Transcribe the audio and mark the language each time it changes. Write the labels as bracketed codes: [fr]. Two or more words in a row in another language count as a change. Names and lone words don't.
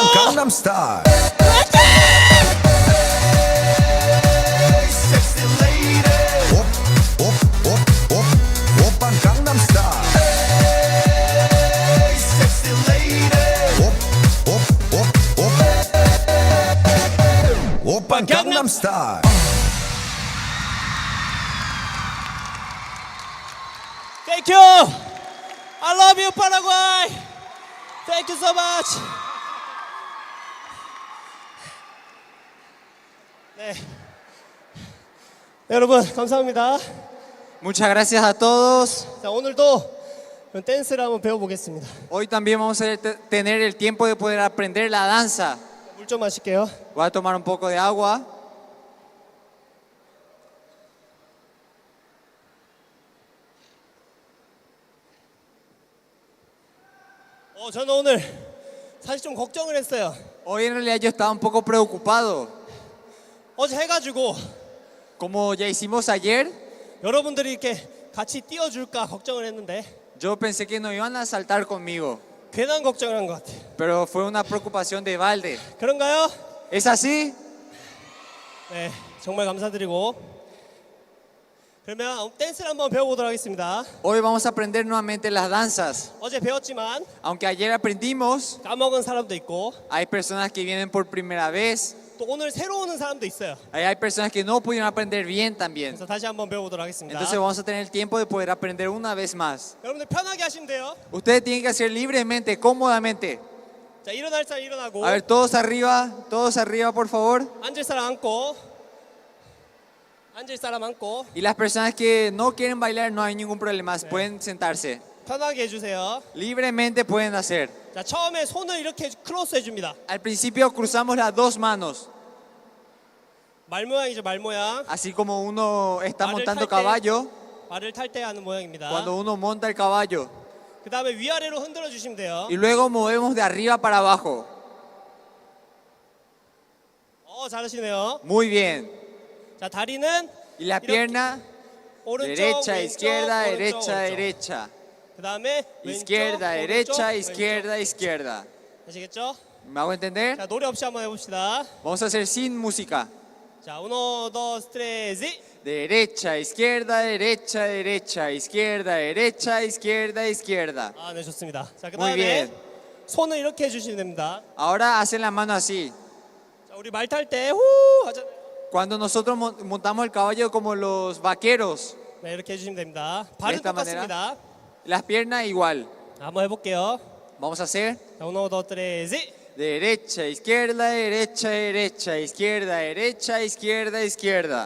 [ko] 강남 스타일 [en] Sexy lady [ko] 오빤 강남 스타일 [en] Sexy lady [ko] 오빤 강남 스타일 [en] Thank you. I love you, Paraguay. Thank you so much. [ko] 네. 여러분 감사합니다. [es] Muchas gracias a todos. [ko] 자, 오늘도 댄스를 한번 배워보겠습니다. [es] Hoy también vamos a tener el tiempo de poder aprender la danza. [ko] 물 좀 마실게요. [es] Voy a tomar un poco de agua. [ko] 저는 오늘 사실 좀 걱정을 했어요. [es] Hoy en realidad yo estaba un poco preocupado. [ko] 어제 해가지고 [es] Como ya hicimos ayer, [ko] 여러분들이 이렇게 같이 뛰어줄까 걱정을 했는데 [es] yo pensé que no iban a saltar conmigo, [ko] 괜한 걱정을 한 것 같아요. [es] pero fue una preocupación de balde. [ko] 그런가요? [es] ¿Es así? [ko] 네, 정말 감사드리고 그러면 댄스를 한번 배워보도록 하겠습니다. [es] Hoy vamos a aprender nuevamente las danzas. [ko] 어제 배웠지만 [es] Aunque ayer aprendimos, [ko] 까먹은 사람도 있고 [es] hay personas que vienen por primera vez. [ko] 또 오늘 새로 오는 사람도 있어요. [es] Hay personas que no pudieron aprender bien también. [ko] 그래서 다시 한번 배워보도록 하겠습니다. [es] Entonces vamos a tener el tiempo de poder aprender una vez más. [ko] 여러분들 편하게 하시면 돼요. [es] Ustedes tienen que hacer libremente, cómodamente. [ko] 자, 일어날 사람 일어나고 [es] A ver, todos arriba, por favor. [ko] 앉을 사람 앉고 앉을 사람 앉고 [es] Y las personas que no quieren bailar, no hay ningún problema, pueden sentarse. [ko] 편하게 해주세요. [es] Libremente pueden hacer. [ko] 자, 처음에 손을 이렇게 크로스 해줍니다. [es] Al principio cruzamos las dos manos, [ko] 말 모양이죠, 말 모양. [es] así como uno está Para el montando talte. caballo, [ko] 말을 탈 때 하는 모양입니다. [es] cuando uno monta el caballo. [ko] 그 다음에 위아래로 흔들어 주시면 돼요. [es] Y luego movemos de arriba para abajo. [ko] 잘하시네요. [es] Muy bien. [ko] 자, 다리는 [es] Y la [ko] 이렇게 [es] pierna, [ko] 오른쪽, [es] derecha, [ko] 왼쪽, [es] izquierda, [ko] 오른쪽, [es] derecha, [ko] 오른쪽. [es] derecha. [ko] 그 다음에 [es] Izquierda, [ko] 왼쪽, [es] derecha, [ko] 오른쪽, [es] izquierda, [ko] 왼쪽. [es] izquierda. [ko] 아시겠죠? [es] ¿Me hago entender? [ko] 자, 노래 없이 한번 해봅시다. [es] Vamos a hacer sin música. 자, uno, dos, tres, y. Derecha, izquierda, derecha, derecha, izquierda, derecha, izquierda, izquierda. [ko] 아, 네, 좋습니다. 자, 그 [es] Muy [ko] 다음에 [es] bien. [ko] 손을 이렇게 해주시면 됩니다. [es] Ahora hacen la mano así. [ko] 자, 우리 말 탈 때 후 하잖아요. [es] Cuando nosotros montamos el caballo como los vaqueros, [ko] 네, 이렇게 해주시면 됩니다. 발은 [es] esta [ko] 똑같습니다. [es] las piernas igual. [ko] 한번 해볼게요. [es] Vamos a hacer 자, uno, dos, tres, y. derecha, izquierda, derecha, derecha, izquierda, derecha, izquierda, izquierda.